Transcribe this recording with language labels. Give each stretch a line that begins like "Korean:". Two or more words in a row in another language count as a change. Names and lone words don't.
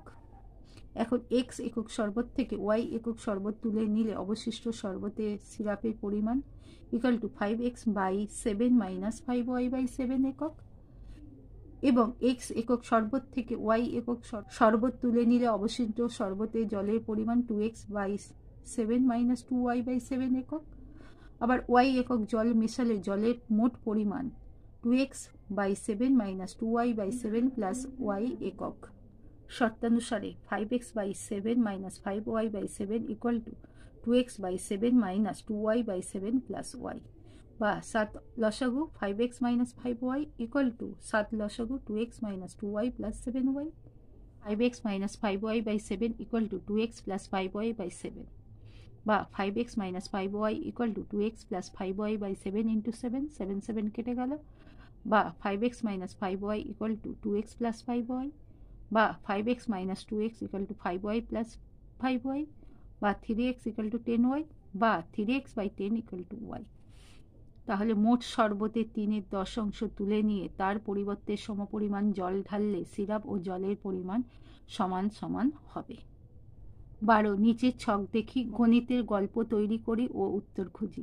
Bangla: এখন x একক শরবত থেকে y একক শরবত তুলে নিলে অবশিষ্ট শরবতের সিরাপের পরিমাণ = 5x/7 - 5y/7 একক। এবং x একক শরবত থেকে y একক শরবত তুলে নিলে অবশিষ্ট শরবতে জলের পরিমাণ 2x/7 - 2y/7 একক। আবার y একক জল মেশালে জলের মোট পরিমাণ 2x/7 - 2y/7 + y একক। শর্তানুসারে 5x/7 - 5y/7 = 2x/7 - 2y/7 + y, বা 7 লসাগু 5x - 5y = 7 লসাগু 2x - 2y + 7y। 5x - 5y/7 = 2x + 5y/7, বা 5x - 5y = 2x + 5y/7 × 7, 7 7 কেটে গেল, বা 5x - 5y = 2x + 5y, বা 5x - 2x = 5y + 5y, বা 3x = 10y, বা 3x/10 = y। তাহলে মোট শরবতের 3/10 অংশ তুলে নিয়ে তার পরিবর্তে সমপরিমাণ জল ঢাললে সিরাপ ও জলের পরিমাণ সমান সমান হবে। 12 নিচের ছক দেখি, গণিতের গল্প তৈরি করি ও উত্তর খুঁজি।